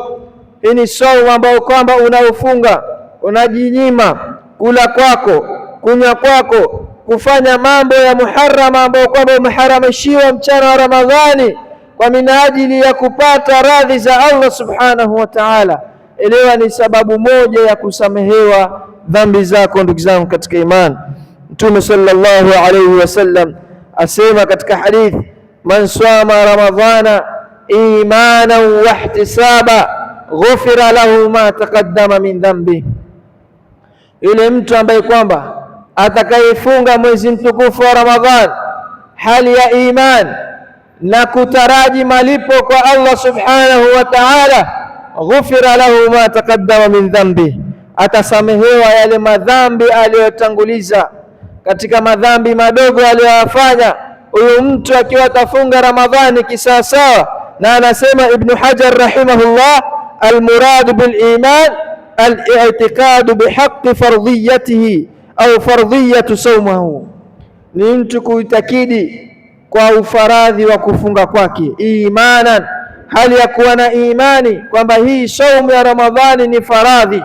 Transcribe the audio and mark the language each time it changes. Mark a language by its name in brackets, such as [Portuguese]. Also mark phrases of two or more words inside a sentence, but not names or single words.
[Swahili] Hii ni saumu ambayo kwamba unaofunga unajinyima kula kwako, kunywa kwako, kufanya mambo ya muharrama ambayo kwamba umeharamishiwa mchana wa Ramadhani kwa minajili ya kupata radhi za [Arabic] الله سبحانه وتعالى. [Swahili] Elewa ni sababu moja ya kusamehewa dhambi zako. Ndugu zangu katika imani, Mtume [Arabic] صلى الله عليه وسلم [Swahili] asema katika hadith, [Arabic] من صام رمضان إيمانا واحتسابا غفر له ما تقدم من ذنب. [Swahili] Yule mtu ambaye kwamba atakayefunga mwezi mtukufu wa Ramadhan hali ya iman na kutaraji malipo kwa [Arabic] الله سبحانه وتعالى, غفر له ما تقدم من ذنب, [Swahili] atasamehewa yale madhambi aliyotanguliza katika madhambi madogo aliyoyafanya huyu mtu akiwa atafunga Ramadhani kisawasawa. Na anasema Ibn Hajar rahimahullah, [Arabic] المراد بالإيمان الاعتقاد بحق فرضيته أو فرضية صومه, [Swahili] ni mtu kuitakidi kwa ufaradhi wa kufunga kwake, imanan, hali ya kuwa na imani kwamba hii saumu ya Ramadhani ni faradhi.